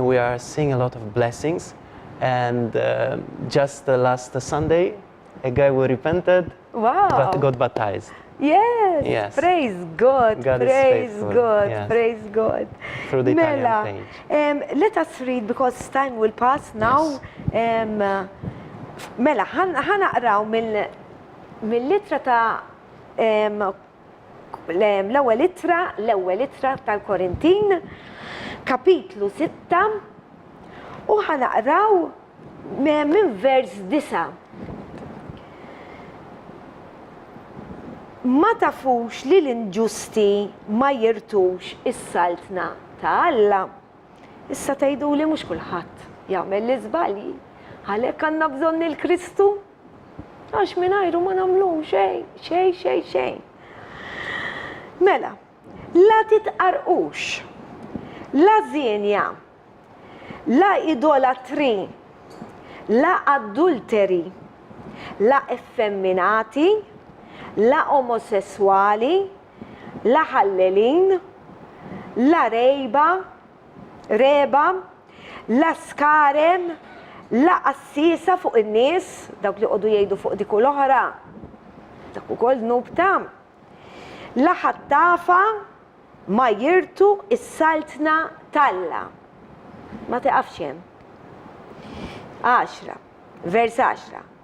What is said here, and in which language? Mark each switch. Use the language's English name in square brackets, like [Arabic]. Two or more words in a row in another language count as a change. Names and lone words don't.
[English] We are seeing a lot of blessings. And just last Sunday, a guy who repented, but got baptized. Yes. Praise God. God is Praise faithful. God. Yes. Praise God. Through the Mela, Italian page. let us read because time will pass now. [Maltese] Mela, ħanaqraw mill-litra ta' l-ewwel litra tal-Korintin, kapitlu 6, u ħanaqraw minn vers 9. Ma tafux li l-inġusti ma jirtux is-saltna ta' Alla. Issa tgħidu li mhux kulħadd jagħmel l-iżbalji, għalhekk għandna bżonn il-Kristu għax mingħajru ma nagħmlu xejn. Mela, la titqarqux, la żienja, la idolatri, la adulteri, la effeminati, la omosessuali, la ħallelin, la reba, la skarem, la qassisa fuq in-nies, dawk li qogħdu jgħidu fuq dik u l-oħra, dak ukoll nubta, la ħattafa ma jirtu is-saltna tal-Alla. Ma tiqafx hemm. 10, vers 10.